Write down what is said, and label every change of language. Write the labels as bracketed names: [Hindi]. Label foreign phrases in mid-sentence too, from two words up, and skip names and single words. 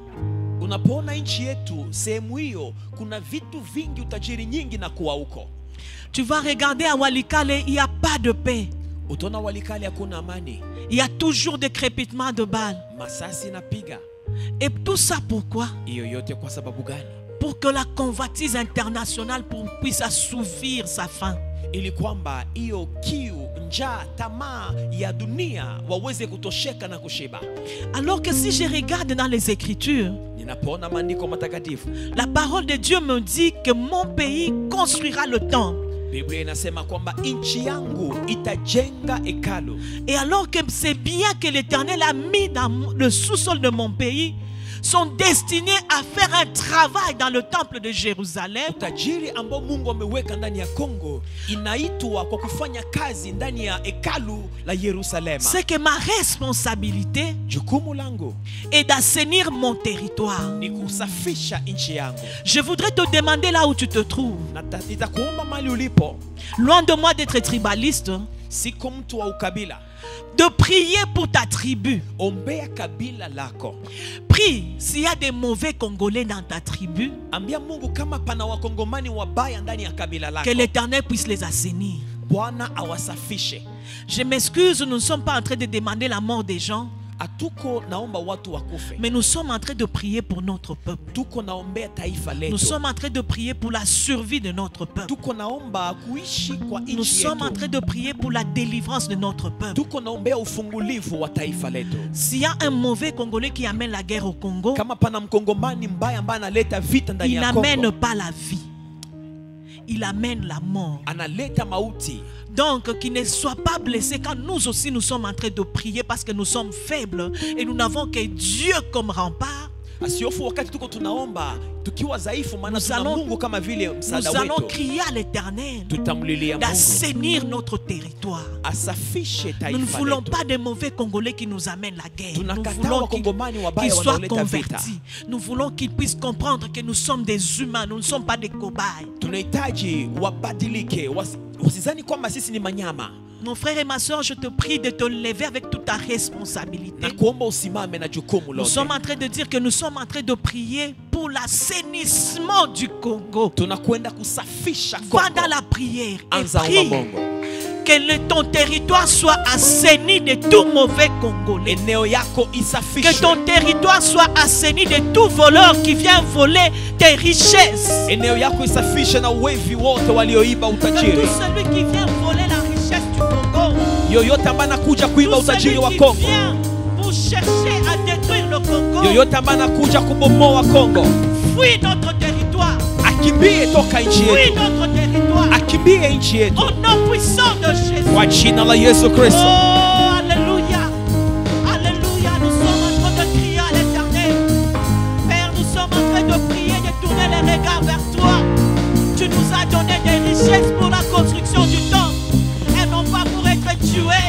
[French] Tu vas regarder à Walikale, il n'y a pas de paix. Il y a toujours des crépitements de balles. Et tout ça pourquoi? Pour que la convoitise internationale puisse assouvir sa faim. [Swahili] Ili kwamba hiyo kiu, njaa, tamaa ya dunia waweze kutosheka na kushiba. [French] Alors que si je regarde dans les Écritures, [Swahili] ninapoona maandiko matakatifu, [French] la parole de Dieu me dit que mon pays construira le temple. [Swahili] Biblia inasema kwamba nchi yangu itajenga hekalu. [French] Et alors que c'est bien que l'Éternel a mis dans le sous-sol de mon pays, sont destinés à faire un travail dans le temple de Jérusalem. [Swahili] Utajiri ambao Mungu ameweka ndani ya Kongo inaitwa kwa kufanya kazi ndani ya hekalu la Yerusalema. [French] C'est que ma responsabilité [Swahili] jukumu langu [French] est d'assainir mon territoire. [Swahili] Ni kusafisha nchi yangu. [French] Je voudrais te demander là où tu te trouves. [Swahili] Nitakuomba mahali ulipo. [French] Loin de moi d'être tribaliste. [Swahili] Siko mtu wa ukabila. [French] De prier pour ta tribu. [Swahili] Ombea kabila lako. [French] Prie s'il y a des mauvais Congolais dans ta tribu. [Swahili] Ambia Mungu kama pana wakongomani wabaya ndani ya kabila lako. [French] Que l'Éternel puisse les assainir. [Swahili] Bwana awasafishe. [French] Je m'excuse, nous ne sommes pas en train de demander la mort des gens. [Swahili] Atuko naomba watu wakufe. [French] Mais nous sommes en train de prier pour notre peuple. [Swahili] Tuko naombea taifa letu. [French] Nous sommes en train de prier pour la survie de notre peuple. [Swahili] Tuko naomba kuishi kwa nchi yetu. [French] Nous sommes en train de prier pour la délivrance de notre peuple. [Swahili] Tuko naombea ufungulivu wa taifa letu. [French] S'il y a un mauvais Congolais qui amène la guerre au Congo, [Swahili] kama pana mkongomani mbaya ambaye analeta vita ndani ya Kongo, [French] il n'amène pas la vie. Il amène la mort. [Swahili] Analeta mauti. [French] Donc, qu'il ne soit pas blessé quand nous aussi nous sommes en train de prier parce que nous sommes faibles et nous n'avons que Dieu comme rempart. [Swahili] Asiofu wakati tuko tunaomba tukiwa dhaifu, maana tuna Mungu kama vile msaada [French] nous allons [Swahili] wetu. [French] crier à l'Éternel [Swahili] Tutamlilia Mungu [French] d'assainir notre territoire. [Swahili] asafishe [French] Nous ne [Swahili] taifa [French] voulons [Swahili] letu. [French] pas des mauvais Congolais qui nous amènent la guerre. Nous [Swahili] Tunakataa [French] voulons qu'ils [Swahili] wakongomani wabaya [French] soient [Swahili] wanaoleta vita. [French] convertis. Nous voulons qu'ils puissent comprendre que nous sommes des humains, nous ne sommes pas des cobayes. [Swahili] Tunahitaji wabadilike, wasizani kwamba sisi ni manyama. [French] Mon frère et ma soeur, je te prie de te lever avec toute ta responsabilité. [Swahili] Na kuomba usimame na jukumu [French] Nous [Swahili] lote. [French] sommes en train de dire que nous sommes en train de prier pour l'assainissement du Congo. [Swahili] Tunakwenda kusafisha [French] Va [Swahili] Kongo. [French] dans la prière et [Swahili] Anza [French] prie [Swahili] omba Mungu. [French] que ton territoire soit assaini de tout mauvais Congolais. [Swahili] Eneo yako [French] Que [Swahili] isafishwe. [French] ton territoire soit assaini de tout voleur qui vient voler tes richesses. [Swahili] Eneo yako isafishe na wevi wote walioiba [French] Que [Swahili] utajiri. [French] tout celui qui vient voler la richesse du Congo, [Swahili] Yoyote ambaye anakuja kuiba [French] tout celui [Swahili] utajiri wa [French] qui [Swahili] Kongo. [French] vient pour chercher à détruire le Congo, [Swahili] Yoyote ambaye anakuja kubomoa Kongo. [French] fuis notre territoire. [Swahili] Akimbie toka nchi [French] Fuis [Swahili] yetu. [French] notre territoire. [Swahili] Akimbie nchi yetu. [French] Au nom puissant de Jésus. [Swahili] Kwa jina la Yesu [French] Oh, [Swahili] Kristo. [French] alléluia. Alléluia. Nous sommes en train de crier à l'Éternel. Père, nous sommes en train de prier, de tourner les regards vers toi. Tu nous as donné des richesses pour la construction du temple et non pas pour être tués.